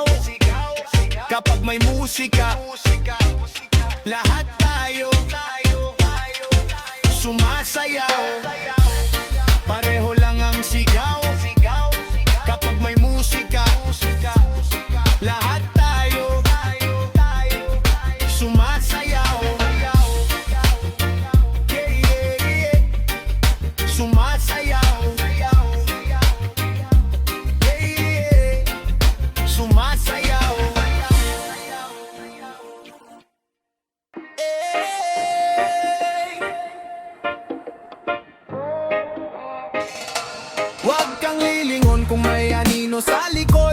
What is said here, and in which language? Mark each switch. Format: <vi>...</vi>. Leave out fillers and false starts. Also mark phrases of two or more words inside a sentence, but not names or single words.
<tl>Kapag may musika, lahat tayo sumasayaw. Pareho lang ang sigaw. Kapag may musika, lahat tayo sumasayaw.</tl> <en>Yeah, yeah, yeah. Sumasayaw. Yeah, yeah.</en> <tl>Sumasayaw. Huwag kang lilingon kung may anino sa likod.</tl>